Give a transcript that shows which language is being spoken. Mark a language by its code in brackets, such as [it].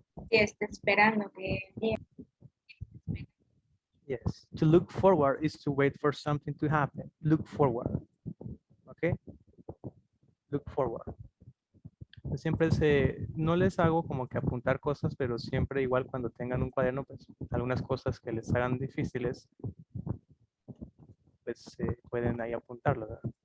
[es] Que está esperando que llegue. [en] Yes. To look forward is to wait for something to happen. Look forward. Okay. Look forward. [es] Siempre no les hago como que apuntar cosas, pero siempre igual cuando tengan un cuaderno, pues algunas cosas que les hagan difíciles, pues pueden ahí apuntarlo, ¿verdad?